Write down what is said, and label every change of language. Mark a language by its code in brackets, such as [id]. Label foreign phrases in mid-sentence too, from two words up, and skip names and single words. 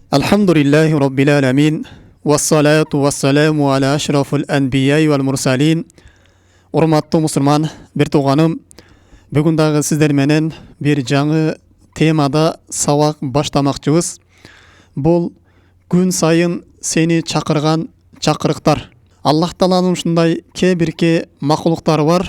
[ar] الحمد لله رب العالمين. والصلاة والسلام على أشرف الأنبياء والمرسلين. [ky] Урматтуу мусулман, бир тууганым, бүгүн дагы сиздер менен бир жаңы темада сабак баштамакчыбыз. Бул күн сайын сени чакырган чакырыктар. Аллах Тааланын ушундай кээ-бирке макулуктары бар.